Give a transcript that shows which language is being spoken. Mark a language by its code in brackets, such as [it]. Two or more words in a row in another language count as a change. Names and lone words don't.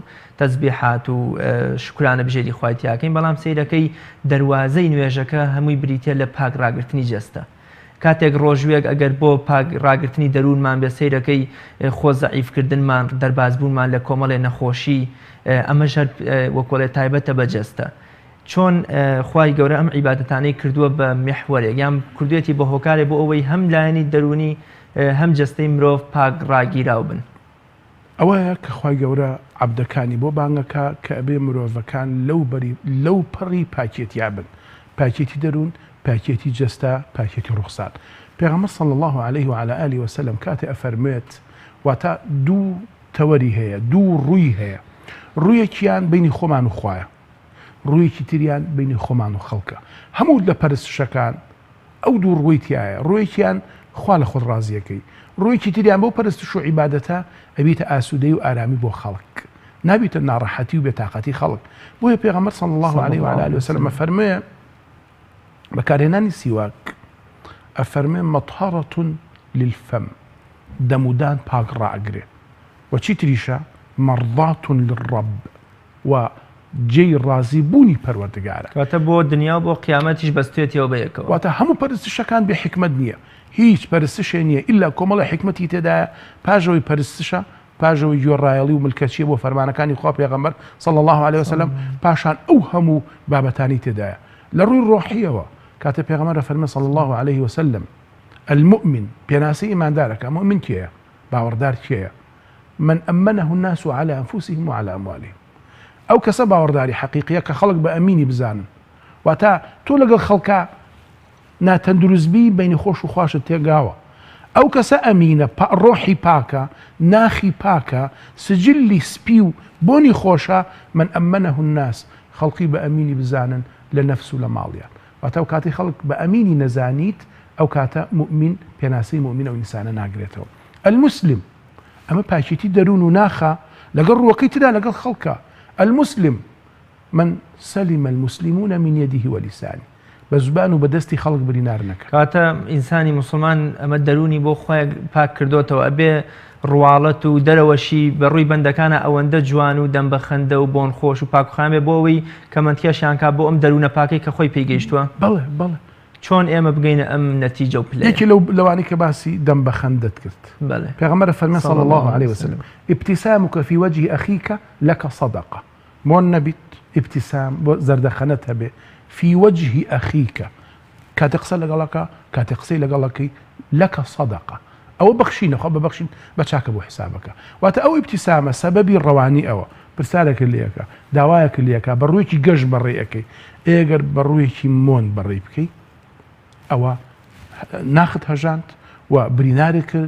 [ckb] تەسبیحات و شکرانە بژێری خوای تیاکەین بەڵام سیرەکەی دەواازەی نوێژەکە هەمووی بریتە لە پاک ڕاگررتنی جەستە کاتێک ڕۆژوێک ئەگەر بۆ پاک ڕاگررتنی دەروونمان بێ سیرەکەی خۆ زەعیفکردنمان دەربازبوونمان لە کۆمەڵێ نەخۆشی ئەمەش وەکۆڵێ تایبەتە بە جەستە چۆن خوای گەورە ئەم عیبادەتانەی کردووە بە میحوەرێک یان کردوێتی بە هۆکارێ بۆ ئەوەی هەم لایەنی دەرونی هەم جەستەی مرۆڤ پاک ڕاگیراو بن. ئەوەیە کە خوای گەورە عەبدەکانی بۆ بانگەکە کە ئەبێ مرۆڤەکان لەو پەڕی پاکێتیا بن، پاکێتی دەروون، پاکێتی جەستە، پاکێتی ڕوخسار. پێغەمبەر [ar] صلی الله عليه وعلى آله وسلم [ckb] کاتێ ئەفەرمێت واتە دوو تەوەری هەیە، دوو ڕووی هەیە، ڕوویەکیان بینی خۆمان و خوایە، ڕوویەکی تریان بینی خۆمان و خەڵکە. هەموو لە پەرستشەکان ئەو دوو ڕووی تایە، ڕوویەکیان خوا لە خۆت ڕازیەکەی، ڕوویەکی تریان بۆ پەرستش و عیبادەتە ئەبیتە ئاسوودەی و ئارامی بۆ خەڵک، نابیتە ناڕەحەتی و بێتاقەتی خەڵک. بۆیە پێغەمبەر [ar] صلی الله عليه وعلى آله وسلم [ckb] ئەفەرمێ بەکارهێنانی سیواک ئەفەرمێ [ar] مەطهەرەة للفم، [ckb] دەمودان پاک ڕائەگرێ، و چی تریشە [ar] مەرضاة للرب، [ckb] و جێی ڕازی بوونی پەروەردگارە. کاتە بۆ دنیا و بۆ قیامەتیش بەستێتەوە بەیەکەوە. واتە هەموو پەرستشەکان بێ حکمت نییە، هیچ پەرستشێ نییە ئیلا کۆمەڵی حکمەتی تێدایە، پاژەوەی پەرستشە، پاژەوەی گوێڕایەڵی و ملکەچیە بۆ فەرمانەکانی خوا پێغەمبەر [ar] صلی الله عليه وسلم، [ckb] پاشان ئەو هەموو بابەتانی تێدایە. لە ڕووی ڕۆحیەوە کاتە پێغەمبەر فەرمێ [ar] صلی الله عليه وسلم المؤمن [ckb] پێناسی ئیماندارەکە، مؤمن کێیە؟ باوەڕدار کێیە؟ [ar] من أمنه الناس على أنفسهم وعلى أموالهم. [ckb] ئەو کەسە باوەڕداری حەقیقیە کە خەڵک بە ئەمینی بزانن، واتە تۆ لەگەڵ خەڵکە ناتەندروستبی بینی خۆش و خواشت تێگاوە. ئەو کەسە ئەمینە، ڕۆحی پاکە، ناخی پاکە، سجلی سپی و بۆنی خۆشە. [ar] من ئەمنه الناس، [ckb] خەڵکی بە ئەمینی بزانن لە نەفس و لە ماڵیان. واتە ئەو کاتی خەڵک بە ئەمینی نەزانیت، ئەو کاتە مؤمن پێناسەی مؤمنە و ئینسانە ناگرێتەوە. المسلم ئەمە پاکێتی دەروون و ناخە لەگەڵ ڕووەکەی تدا لەگەڵ خەڵکە. [ar] المسلم من سلم المسلمون من يده ولسانه، [ckb] بە زوبان و بەدەستی خەڵک برینار نەکە. کاتە ئینسانی مسلمان ئەمە دەرونی بۆ خۆی پاک کردوتەوە، ئەبێ ڕواڵەت و دەرەوەشی بەڕووی بەندەکانە ئەوەندە جوان و دەم بەخەندە و بۆن خۆش و پاکخوان بێ بۆ ئەوەی کەمەندکێشیان کا بۆ ئەم دەروونە پاکەی کە خۆی پێیگەیشتووە. بەڵێ بەڵێ، چۆن ئێمە بگەینە ئەم نەتیجە و پلە؟ یەکی لەوانی کە باسی دەم بەخەندت کرد. پێغەمبەر فەرمێ [ar] صلی الله عليه وسلم ابتسامك في وجه أخيك لك صدقة. [ckb] مۆن نەبیت ابتسام بۆ زەردەخەنەت هەبێ [ar] في وجه أخيك، [ckb] کاتێ قسە لەگەڵەکە، کاتێ قسەی لەگەڵەکەی لەکە صدقة، ئەوە بەخشینە، خۆ ببەخشین بە چاکە بۆ حسابەکە. واتە ئەو ابتسامە سەبەبی ڕەوانی ئەوە، پرسیارێکە لێەکە، داوایەکە لێەکە، بەڕوویەکی گەشت بەڕێ ئەەکەی. ئێگەر بەڕوویەکی مۆن بەڕێ بکەی، ئەوە ناخت هەژاند و بریناری کرد.